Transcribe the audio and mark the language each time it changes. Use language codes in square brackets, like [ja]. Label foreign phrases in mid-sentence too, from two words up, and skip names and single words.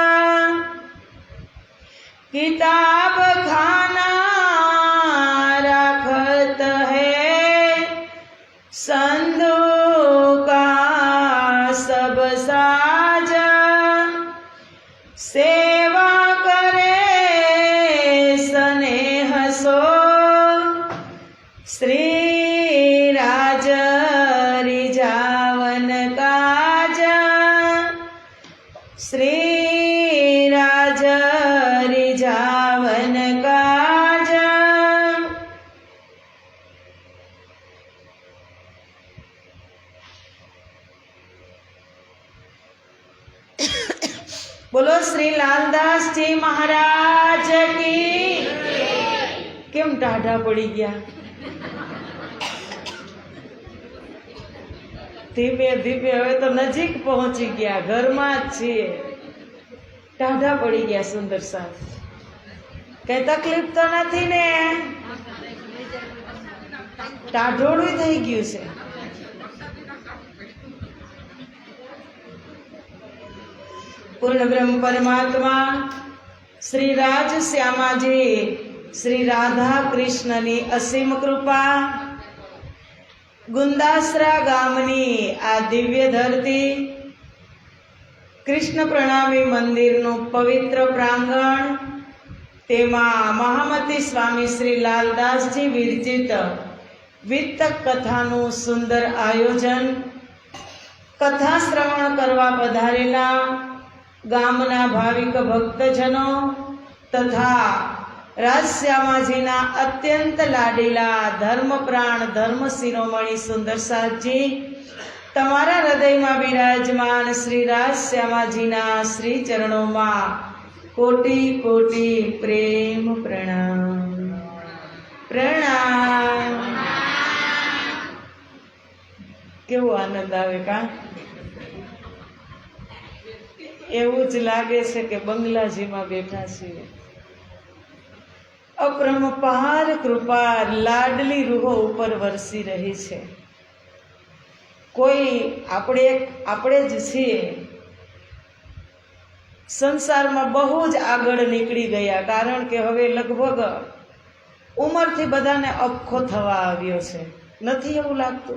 [hi] किताब खाना रखत है संदूक का सब साज। सेवा करे स्नेह सो श्री राज रिजावन काज। श्री राज रिजावन काज। बोलो श्री लालदास जी महाराज की। [gu] કેમ ટાઢા પડી ગયા? ધીમે ધીમે હવે તો નજીક પહોંચી ગયા, ઘરમાં જ છીએ. ટાઢા પડી ગયા સુંદર સાહેબ. કઈ તકલીફ તો નથી ને? ટાઢોળું થઈ ગયું છે. પૂર્ણ બ્રહ્મ પરમાત્મા શ્રી રાજ શ્યામાજી શ્રી રાધા કૃષ્ણની અસીમ કૃપા। ગુંદાસરા ગામની આ દિવ્ય ધરતી કૃષ્ણ પ્રણામી મંદિરનું પવિત્ર પ્રાંગણ તેમા મહામતી સ્વામી શ્રી લાલદાસજી વિરચિત વિત્તક કથાનું સુંદર આયોજન। કથા શ્રવણ કરવા પધારેલા ગામના ભાવિક ભક્તજનો તથા રાજશ્યામાજીના અત્યંત લાડીલા ધર્મપ્રાણ ધર્મ શિરોમણિ સુંદર સાહજી તમારા હૃદયમાં વિરાજમાન શ્રી રાજશ્યામાજીના શ્રી ચરણોમાં કોટિ કોટિ પ્રેમ પ્રણામ। પ્રણામ। કેવો આનંદ આવે કા? એવું જ લાગે છે કે બંગલાજીમાં બેઠા છીએ। અપરંપાર કૃપા લાડલી રૂહો ઉપર વરસી રહી છે। કોઈ આપણે જ છીએ સંસારમાં બહુ જ આગળ નીકળી ગયા, કારણ કે હવે લગભગ ઉંમરથી બધાને અપખો થવા આવ્યો છે, નથી એવું લાગતું?